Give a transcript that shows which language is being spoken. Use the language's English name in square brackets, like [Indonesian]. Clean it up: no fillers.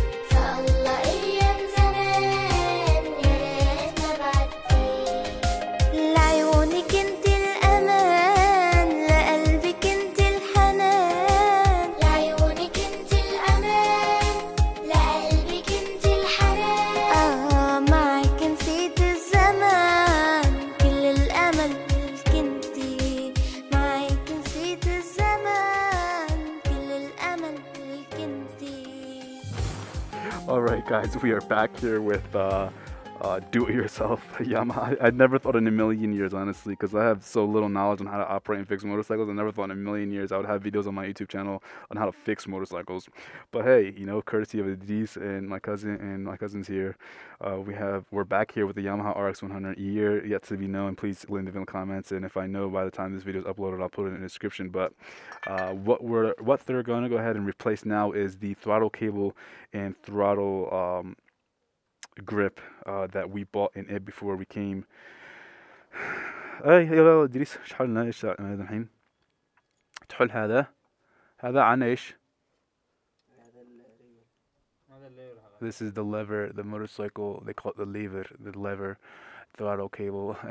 [Arabic] سألله أيام زمان يا ريت ما بعدي لعيونك انت الأمان لقلبك انت الحنان لعيونك انت الأمان لقلبك انت الحنان معك نسيت الزمان كل الأمل ملك انتي معك نسيت الزمان كل الأمل ملك انتي. [English] Alright guys, we are back here with do-it-yourself Yamaha. I never thought in a million years, honestly, because I have so little knowledge on how to operate and fix motorcycles. I never thought in a million years I would have videos on my YouTube channel on how to fix motorcycles. But hey, you know, courtesy of Adis and my cousins here, we're back here with the Yamaha RX100, year yet to be known. Please leave in the comments, and if I know by the time this video is uploaded, I'll put it in the description. But what they're going to go ahead and replace now is the throttle cable and throttle grip that we bought in it before we came. [Arabic] اي يلا ادريس شحال لنا ايش هذا الحين تحل هذا عن ايش. [English] This is the lever, the motorcycle, they call it the lever throttle cable.